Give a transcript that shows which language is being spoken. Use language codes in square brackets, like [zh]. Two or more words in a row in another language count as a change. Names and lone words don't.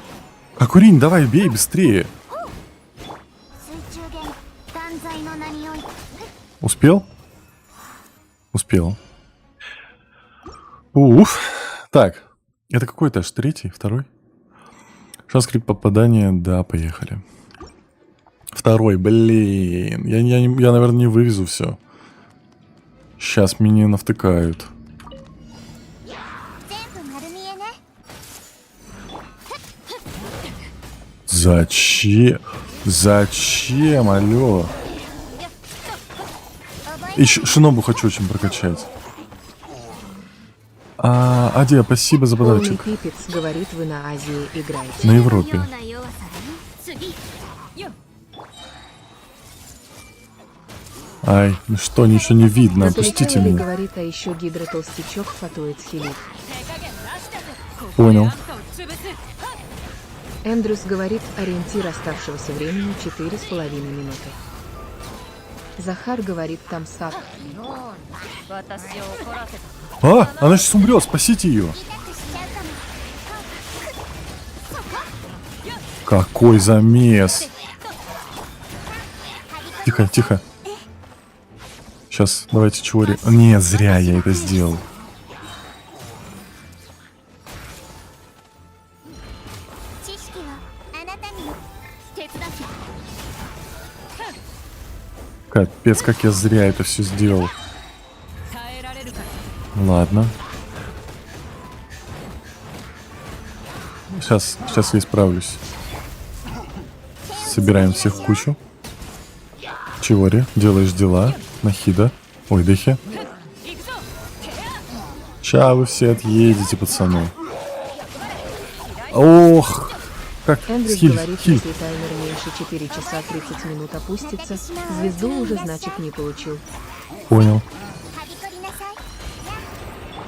[ru] Акурин, давай, бей быстрее. [ja] 水中弦断罪の名において [ru] Успел? Успел. Уф. Так, это какой этаж? 3-й? 2-й? Шанс крит попадания, да, поехали. 2-й, блин. Я, наверное, не вывезу все. Сейчас меня навтыкают. [ja] 全部丸見えね [ru] Зачем? Зачем, алло? Еще Шинобу хочу очень прокачать. Адия, спасибо за Полный подарочек. пипец говорит, вы на Азии играете. На Европе. [ja] ような弱さだね次 [ru] Ай, ну что, ничего не видно, На отпустите Талифелове меня. говорит, а еще гидра толстячок фатует хилит. Понял. Эндрюс говорит, ориентир оставшегося времени 4,5 минуты. Захар говорит, там сак. Она сейчас умрет, спасите ее. [ja] 痛くしちゃうかも [ru] Какой замес. Тихо, тихо. Сейчас, давайте чего. Не, зря я это сделал. [ja] 知識はあなたにも手伝って [ru] Капец, как я зря это все сделал. Ладно. Сейчас я исправлюсь. Собираем всех в кучу. Чиори, делаешь дела. Нахида. Ой, Дехи. Ща вы все отъедете, пацаны. Ох, как Эндрюс хиль, говорит, хиль. если таймер меньше 4 часа 30 минут опустится, звезду уже, значит, не получил. Понял. [ja] はびこりなさい